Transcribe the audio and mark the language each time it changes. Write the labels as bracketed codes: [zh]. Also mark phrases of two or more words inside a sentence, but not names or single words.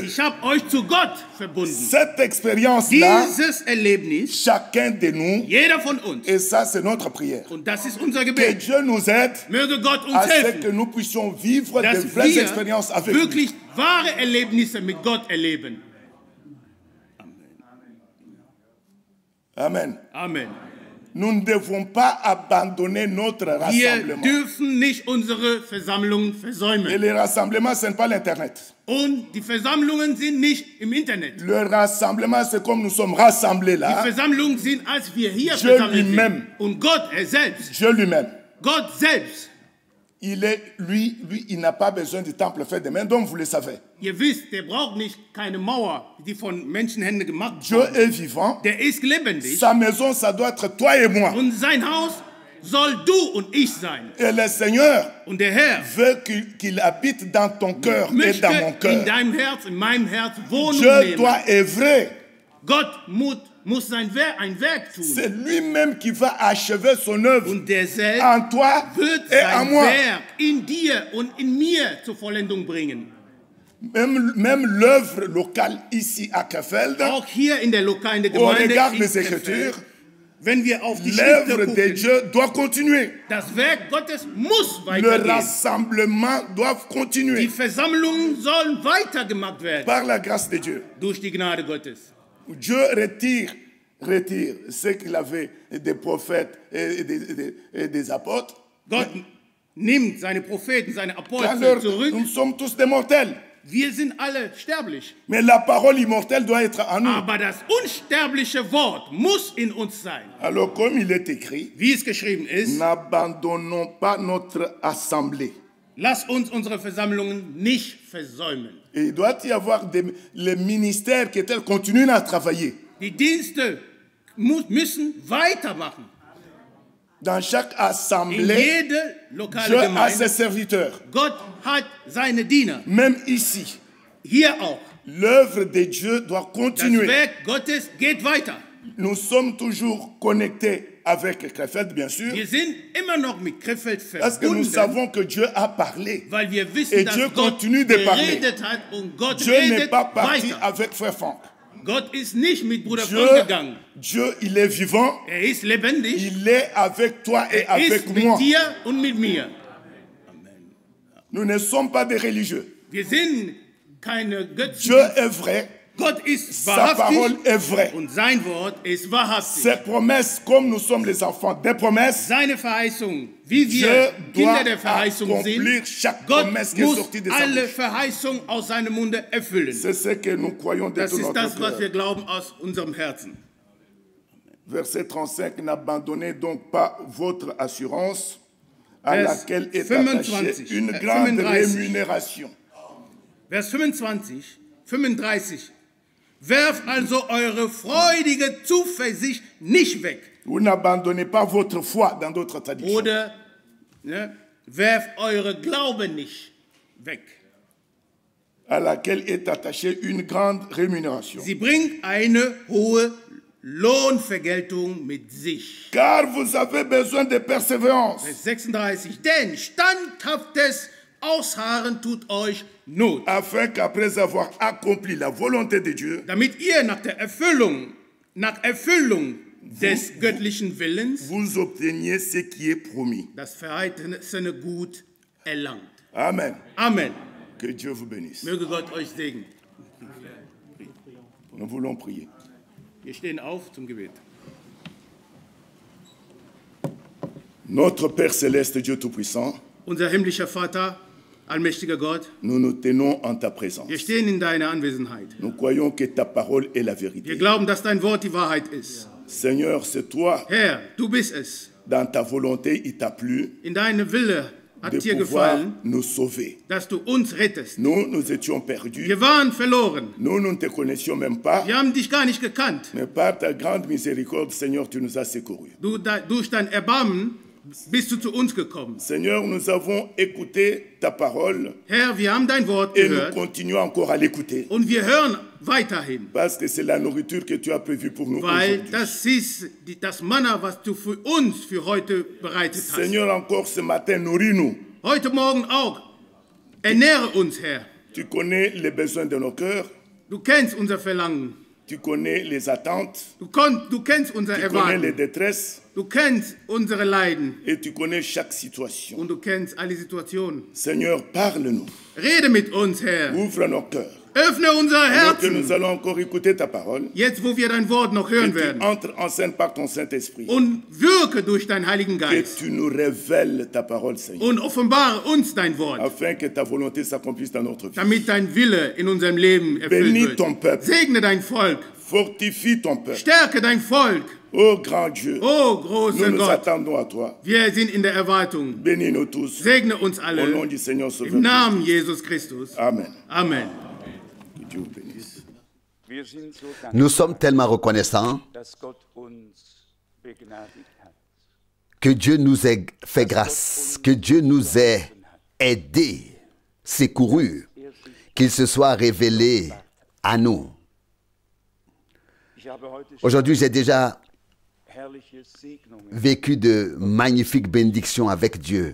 [de] Ich habe euch zu Gott verbunden. [fr] Cette expérience-là, [de] Dieses Erlebnis, [fr] chacun de nous, [de] jeder von uns, [fr] et ça, c'est notre prière. [de] und das ist unser [fr] Que [de] Gebet, [fr] Dieu nous aide [de] möge Gott uns [fr] à ce que [de] helfen, [fr] nous puissions vivre de [de] dass [fr] vraies expériences [de] wir [fr] avec lui. [de] wirklich wahre Erlebnisse mit Gott erleben. [fr] Amen. [de] Amen. [fr] Nous ne devons pas abandonner notre [de] Wir [fr] rassemblement. [de] dürfen nicht unsere Versammlungen [fr] Et [de] versäumen. [fr] le rassemblement, ce n'est pas l'Internet. [de] Und die Versammlungen sind nicht im Internet. [fr] Le rassemblement, c'est comme nous sommes rassemblés [de] Die [fr] là. [de] Versammlungen sind, als wir hier [fr] Dieu [de] versammelt [fr] lui-même. [de] sind. Und Gott, er selbst, [fr] Dieu lui-même. [de] Gott selbst, [fr] Il est, lui, il n'a pas besoin du temple fait de main, donc vous le savez. [de] ihr wisst, der braucht nicht keine Mauer, die von Menschenhänden gemacht [fr] Dieu [de] wurde. [fr] est vivant. [de] Der ist lebendig. [fr] Sa maison, ça doit être toi et moi. [de] Und sein Haus soll du und ich sein. [fr] Et le Seigneur [de] Und der Herr [fr] veut qu'il habite dans ton cœur et [de] möchte [fr] dans mon [de] in [fr] cœur. [de] deinem Herz, in meinem Herz Wohnung [fr] Dieu [de] nehmen. [fr] doit œuvrer. [de] Gott muss ein Werk tun. [fr] C'est lui-même qui va achever son œuvre [de] Und der selbst [fr] en toi [de] wird [fr] et en [de] sein [fr] moi. [de] Werk in dir und in mir zur Vollendung bringen. [fr] Même l'œuvre locale ici à Krefeld, [de] Auch hier in der Lokal, in der [fr] au [de] Gemeinde, [fr] regard [de] in [fr] des [de] Krefeld, [fr] Écritures, [de] wenn wir auf die [fr] l'œuvre [de] Schriften [fr] de [de] gucken, [fr] Dieu doit continuer. [de] das Werk Gottes muss [fr] Le [de] weitergehen. [fr] rassemblement doit [de] Die [fr] continuer [de] Versammlungen sollen weitergemacht werden [fr] par la grâce de Dieu. [de] durch die Gnade Gottes. [fr] Dieu retire ce qu'il avait des prophètes et des apôtres. [de] Gott nimmt seine Propheten, seine Apostel [fr] Alors, [de] zurück. [fr] nous sommes tous des mortels. [de] Wir sind alle sterblich. [fr] Mais la parole immortelle doit être en nous. [de] Aber das unsterbliche Wort muss in uns sein. [fr] Alors, comme il est écrit, [de] Wie es geschrieben ist, [fr] n'abandonnons pas notre assemblée. [de] lass uns unsere Versammlungen nicht versäumen. [fr] Et il doit y avoir les ministères qui continuent à travailler. [de] Die Dienste müssen weitermachen. [fr] Dans chaque [de] In [fr] assemblée, [de] jede lokale [fr] Dieu a [de] Gemeinde. [fr] ses serviteurs. [de] Gott hat seine Diener. [fr] Même ici, [de] Hier auch. [fr] l'œuvre de Dieu doit [de] Das [fr] continuer. [de] Werk Gottes geht weiter. [fr] Nous sommes toujours connectés avec Krefeld, bien sûr, [de] Wir sind immer noch mit Krefeld [fr] parce que nous [de] verbunden, [fr] savons que Dieu a parlé. [de] weil wir wissen, [fr] Et [de] dass [fr] Dieu [de] Gott [fr] continue de parler. [de] geredet hat und Gott [fr] Dieu n'est [de] redet [fr] pas parti [de] weiter. [fr] avec Frère Franck. [de] Gott ist nicht mit Bruder Frank gegangen. [fr] Dieu, il est vivant. [de] Er ist lebendig. [fr] Il est avec toi et [de] Er [fr] avec [de] ist mit [fr] moi. [de] dir und mit mir. [fr] Nous ne sommes pas des religieux. [de] Wir sind keine [fr] Dieu [de] Götzen. [fr] est vrai. [de] Gott ist [fr] Sa parole [de] wahrhaftig [fr] est vraie. [de] und sein Wort ist wahrhaftig. [fr] Ses promesses, comme nous sommes les enfants des promesses, [de] Seine Verheißung, wie [fr] Dieu [de] wir Kinder [fr] doit [de] der Verheißung [fr] accomplir [de] sind, [fr] chaque [de] Gott [fr] promesse qui est [de] muss [fr] sortie de sa [de] alle [fr] bouche. [de] Verheißungen aus seinem Munde erfüllen. [fr] C'est ce que nous croyons de [de] Das [fr] tout [de] ist [fr] notre [de] das, was wir [fr] cœur. [de] glauben aus unserem Herzen. [fr] Verset 35, n'abandonnez donc pas votre assurance à [de] Vers [fr] laquelle est [de] 25, [fr] attachée une grande [de] 35. [fr] rémunération. [de] Vers 25, 35. Werft also eure freudige Zuversicht nicht weg. [fr] Vous n'abandonnez pas votre foi dans d'autres traductions. [de] Oder werft eure Glauben nicht weg. [fr] À laquelle est attachée une grande rémunération. [de] Sie bringt eine hohe Lohnvergeltung mit sich. [fr] Car vous avez besoin de persévérance. [de] Vers 36. Denn standhaftes Ausharren tut euch Not, [fr] Afin qu'après avoir accompli la volonté de Dieu, [de] damit ihr nach Erfüllung des göttlichen Willens [fr] vous obteniez ce qui est promis. [de] das verheißene Gut erlangt. [fr] Amen. [de] Amen. [fr] Que Dieu vous bénisse. [de] Möge Gott euch segnen. [fr] Nous voulons prier. [de] Wir stehen auf zum Gebet. [fr] Notre Père céleste, Dieu Tout-Puissant, [de] Unser himmlischer Vater, allmächtiger Gott, [fr] nous nous tenons en ta présence. [de] wir stehen in deiner Anwesenheit. [fr] Nous croyons que ta parole est la [de] Wir [fr] vérité. [de] glauben, dass dein Wort die Wahrheit ist. [fr] Seigneur, c'est toi, [de] Herr, du bist es. [fr] dans ta volonté, il t'a plu [de] In deinem Wille hat [fr] de [de] dir [fr] pouvoir [de] gefallen, [fr] nous sauver. [de] dass du uns rettest. [fr] Nous étions perdus. [de] Wir waren verloren. [fr] Nous ne te connaissions même pas. [de] Wir haben dich gar nicht gekannt. [fr] Mais par ta grande miséricorde, Seigneur, tu nous as secourus. [de] Durch dein Erbarmen bist du zu uns gekommen. [fr] Seigneur, nous avons écouté ta parole [de] Herr, wir haben dein Wort [fr] et nous [de] gehört [fr] continuons encore à l'écouter. [de] und wir hören weiterhin, [fr] Parce que c'est la nourriture que tu as prévue pour nous [de] weil [fr] aujourd'hui. [de] das ist das Manna, was du für uns für heute bereitet hast. [fr] Seigneur, encore ce matin, nourris-nous. [de] Heute Morgen auch. Ernähre uns, Herr. [fr] Tu connais les besoins de nos cœurs. [de] Du kennst unser Verlangen. [fr] Tu connais les attentes. [de] Du kennst unser [fr] Tu connais les [de] Erwarten. [fr] détresses. [de] Du kennst unsere Leiden. [fr] Et tu connais chaque situation. [de] Und du kennst alle Situationen. [fr] Seigneur, parle-nous. [de] Rede mit uns, Herr. [fr] Ouvre nos cœurs. [de] Öffne unser [fr] Alors que nous [de] Herzen. [fr] allons encore écouter ta parole. [de] Jetzt, wo wir dein Wort noch [fr] Et [de] hören [fr] tu [de] werden. [fr] entres en scène par ton Saint-Esprit. [de] Und wirke durch deinen Heiligen [fr] Que [de] Geist. [fr] tu nous révèles ta parole, Seigneur. [de] Und offenbare uns dein Wort. [fr] Afin que ta volonté s'accomplisse dans notre vie. [de] Damit dein Wille in unserem Leben erfüllt [fr] Bénis [de] wird. [fr] ton peuple. [de] Segne dein Volk. [fr] Fortifie ton peuple. [de] Stärke dein Volk. [fr] Ô grand Dieu, [de] Oh, [fr] nous [de] großer [fr] nous [de] Gott. [fr] attendons à toi. [de] Wir sind in der Erwartung. [fr] Bénis-nous tous. [de] Segne uns [fr] Au nom [de] alle. [fr] du Seigneur [de] Im [fr] Sauveur. [de] Namen Jesus Christus. [fr] Amen. [de] Amen. [fr] Que Dieu vous bénisse. [de] Wir sind so [fr] Nous [de] dankbar, [fr] sommes tellement reconnaissants [de] dass Gott uns begnadigt hat. [fr] que Dieu nous ait fait grâce, que Dieu nous ait aidés, secourus, qu'il se soit révélé à nous. [de] Ich habe heute schon [fr] Aujourd'hui, j'ai déjà [de] herrliche Segnungen [fr] vécu de magnifiques bénédictions avec Dieu,